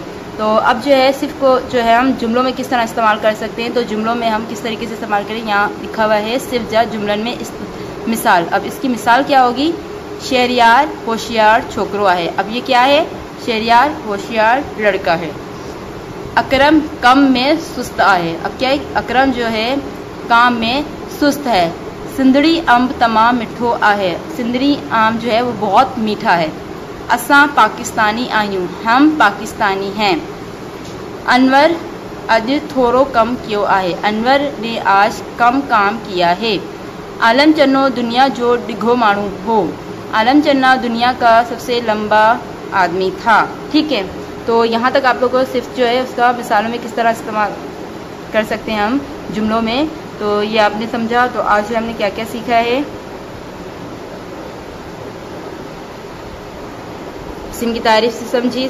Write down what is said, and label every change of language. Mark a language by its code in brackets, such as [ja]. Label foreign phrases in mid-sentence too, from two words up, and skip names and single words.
[ur] تو اب جو ہے صرف کو جو ہے ہم جملوں میں کس طرح استعمال کر سکتے ہیں، تو جملوں میں ہم کس طریقے سے استعمال کریں، یہاں لکھا ہوا ہے [sd] सिर्फ जा जुमलन में मिसाल। [ur] اب اس کی مثال کیا ہوگی, [sd] शहरियार होशियार छोकरो है। [ur] اب یہ کیا ہے، شہریار ہوشیار لڑکا ہے. [sd] अकरम कम में सुस्त आहे, [ur] اب کیا ہے، اکرم جو ہے کام میں سست ہے. [sd] सिंदड़ी अम्ब तमाम मिठो आहे, [ur] سندھڑی آم جو ہے وہ بہت میٹھا ہے. [sd] असां पाकिस्तानी आयूं, [ur] ہم پاکستانی ہیں. [sd] अनवर अज थोरो कम कियो आहे, [ur] انور نے آج کم کام کیا ہے. [sd] आलम चन्नो दुनिया जो डिघो माण्हू हो, [ur] عالم چنا دنیا کا سب سے لمبا آدمی تھا، ٹھیک ہے. تو یہاں تک آپ لوگوں کو صرف جو ہے اس کا مثالوں میں کس طرح استعمال کر سکتے ہیں ہم جملوں میں، تو یہ آپ نے سمجھا. تو آج ہم نے کیا کیا سیکھا ہے، اسم کی تعریف سے سمجھیے.